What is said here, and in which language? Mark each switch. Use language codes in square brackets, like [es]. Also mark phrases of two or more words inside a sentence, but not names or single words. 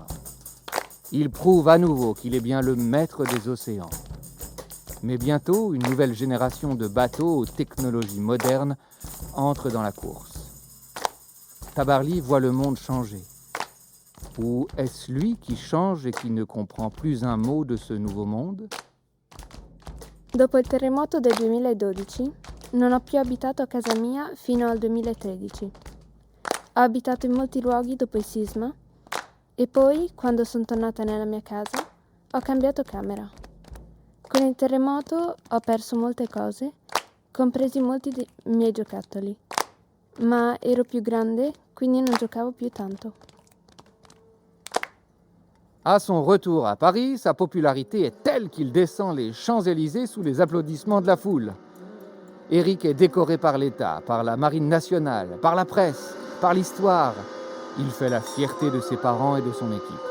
[fr] Il prouve à nouveau qu'il est bien le maître des océans. Mais bientôt, une nouvelle génération de bateaux aux technologies modernes entre dans la course. Tabarly voit le monde changer. Ou est-ce lui qui change et qui ne comprend plus un mot de ce nouveau monde ? [it] Dopo il terremoto del 2012 non ho più abitato a casa mia fino al 2013. Ho abitato in molti luoghi dopo il sisma e poi, quando sono tornata nella mia casa, ho cambiato camera. Con il terremoto ho perso molte cose, compresi molti dei miei giocattoli, ma ero più grande, quindi non giocavo più tanto. [fr] À son retour à Paris, sa popularité est telle qu'il descend les Champs-Élysées sous les applaudissements de la foule. Eric est décoré par l'État, par la Marine nationale, par la presse, par l'histoire. Il fait la fierté de ses parents et de son équipe.